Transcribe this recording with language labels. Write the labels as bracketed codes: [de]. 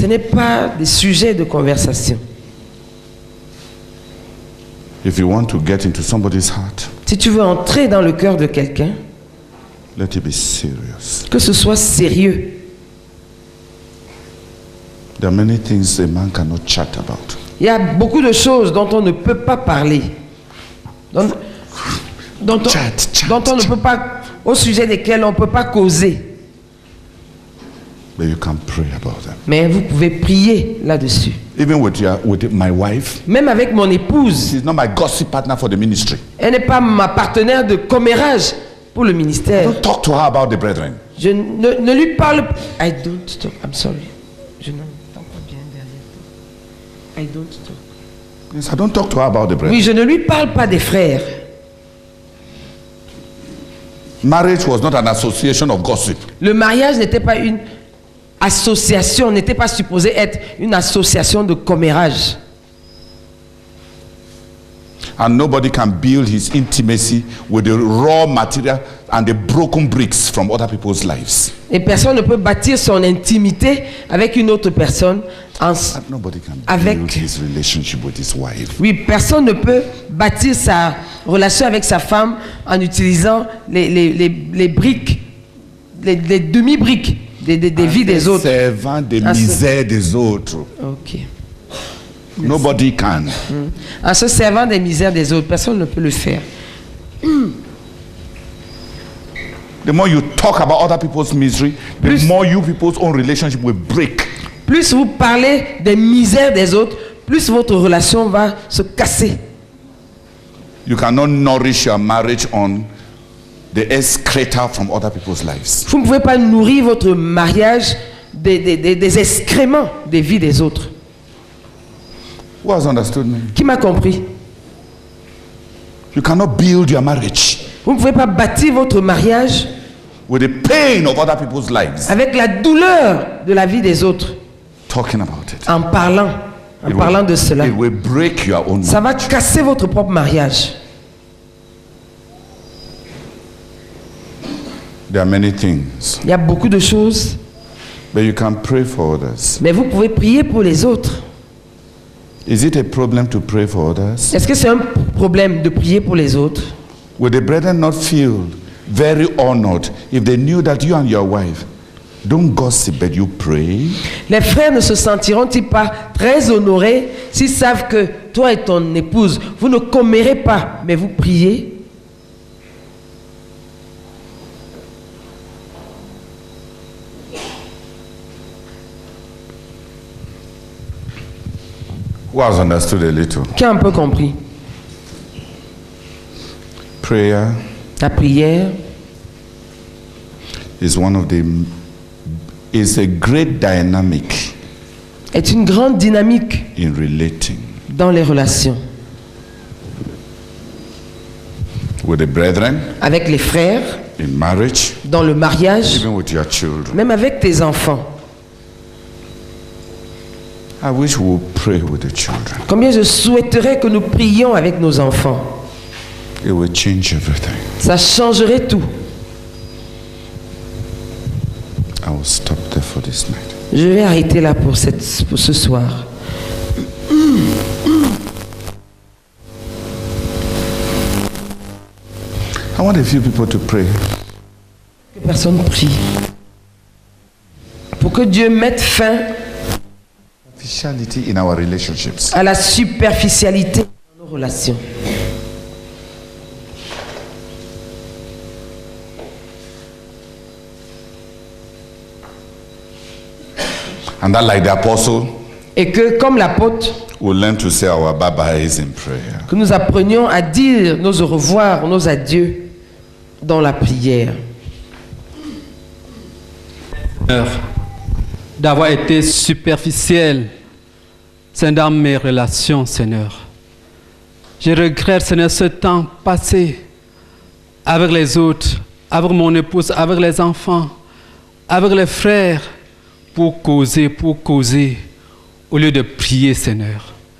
[fr] Ce n'est pas des sujets de conversation. [en] If you want to get into somebody's heart, [fr] si tu veux entrer dans le cœur de quelqu'un, [en] let it be serious. [fr] Que ce soit sérieux. [en] There are many things a man cannot chat about. [fr] Il y a beaucoup de choses dont on ne peut pas parler. Dont on ne peut pas, au sujet desquels on ne peut pas causer. [en] But you can pray about them. [fr] Mais vous pouvez prier là-dessus. [en] Even with my wife, [fr] Même avec mon épouse, [en] she's not my gossip partner for the ministry. [fr] elle n'est pas ma partenaire de commérage pour le ministère. [en] Don't talk to her about the brethren. [fr] Je ne lui parle pas. [en] I don't talk. I'm sorry. [fr] Je n'entends pas bien derrière toi. [en] I don't talk. Yes, I don't talk to her about the brethren. [fr] Oui, je ne lui parle pas des frères. [en] Marriage was not an association of gossip. [fr] Le mariage n'était pas une association, n'était pas supposé être une association de commérage. [en] And nobody can build his intimacy with the raw material and the broken bricks from other people's lives. [fr] Et personne ne peut bâtir son intimité avec une autre personne [en] And nobody can build his relationship with his wife. [fr] Oui, personne ne peut bâtir sa relation avec sa femme en utilisant les briques, les demi-briques des vies des autres. Servant des misères des autres. Ok. [en] Nobody can. [fr] En se servant des misères des autres, personne ne peut le faire. [en] The more you talk about other people's misery, the more you people's own relationship will break. [fr] Plus vous parlez des misères des autres, plus votre relation va se casser. [en] You cannot nourish your marriage on the excreta from other people's lives. [fr] Vous ne pouvez pas nourrir votre mariage des excréments des vies des autres. [en] Who has understood me? [fr] Qui m'a compris? [en] You cannot build your marriage [fr] Vous ne pouvez pas bâtir votre mariage [en] with the pain of other people's lives. [fr] avec la douleur de la vie des autres. [en] Talking about it. [fr] En parlant de cela. [en] It will break your own [fr] Ça va [en] marriage. [fr] casser votre propre mariage. [en] There are many things, [fr] Il y a beaucoup de choses, [en] but you can pray for others. [fr] mais vous pouvez prier pour les autres. [en] Is it a problem to pray for others? [fr] Est-ce que c'est un problème de prier pour les autres? [en] Would the brethren not feel very honored if they knew that you and your wife don't gossip but you pray? [fr] Les frères ne se sentiront-ils pas très honorés s'ils savent que toi et ton épouse, vous ne commérez pas, mais vous priez? [en] Who has understood a little? [fr] Qui a un peu compris? [en] Prayer [fr] La prière [en] is a great dynamic [fr] est une grande dynamique [en] in relating [fr] dans les relations. [en] with the brethren, [fr] Avec les frères, [en] in marriage, [fr] dans le mariage, [en] even with your children. [fr] même avec tes enfants. [en] I wish we would pray with the children. [fr] Combien je souhaiterais que nous prions avec nos enfants. [en] It will change everything. [fr] Ça changerait tout. [en] I will stop there for this night. [fr] Je vais arrêter là pour ce soir. [en] I want a few people to pray. [fr] Que personne prie. Pour que Dieu mette fin [en] Officiality in our relationships. [fr] à la superficialité dans nos relations. [en] And that, like the apostle, [fr] Et que, comme l'apôtre, [en] we'll learn to say our bye-byes in prayer. [fr] que nous apprenions à dire nos au revoir, nos adieux dans la prière. D'avoir été superficiel, c'est dans mes relations, Seigneur. Je regrette, Seigneur, ce temps passé avec les autres, avec mon épouse, avec les enfants, avec les frères, pour causer, au lieu de prier, Seigneur.